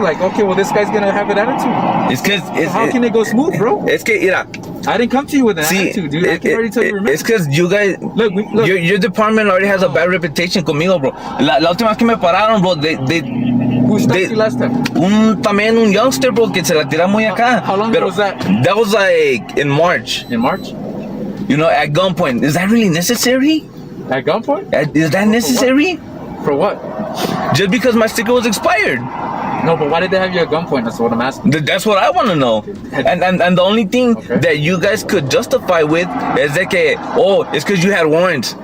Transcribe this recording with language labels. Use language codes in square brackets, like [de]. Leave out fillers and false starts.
[en] Like, okay, well, this guy's gonna have an attitude. It's because how can it go smooth, bro? It's [es] que, mira, [en] I didn't come to you with an attitude, dude. I can already tell you. Remember? It's because you guys, look. Your department already has a bad reputation conmigo, bro. [es] La última vez que me pararon, bro, [en] Who stopped you last time? [es] También un youngster, bro, que se la tira muy acá. [en] How long ago was that? That was like in March. In March? You know, at gunpoint. Is that really necessary? At gunpoint? Is that necessary? For what? Just because my sticker was expired. No, but why did they have you at gunpoint? That's what I'm asking. That's what I want to know. And the only thing that you guys could justify with is that, it's because you had warrants.